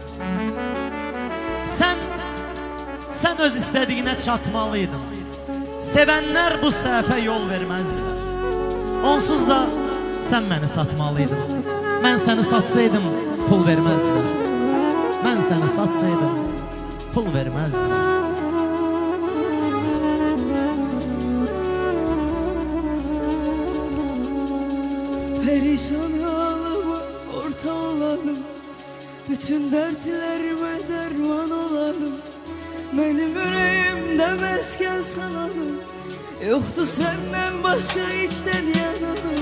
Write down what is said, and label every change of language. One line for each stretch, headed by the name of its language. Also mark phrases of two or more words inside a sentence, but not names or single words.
Azerbaijani: Sən öz istədiyinə çatmalıydın. Sevənlər bu səhvə yol verməzdilər. Onsuz da sən məni satmalıydın. Mən səni satsaydım pul verməzdilər. Mən səni satsaydım pul verməzdilər.
Turkish: Perişan halıma orta olanım, bütün dertlerime derman olanım. Benim yüreğimde mesken sanalım, yoktu senden başka içten yanalım.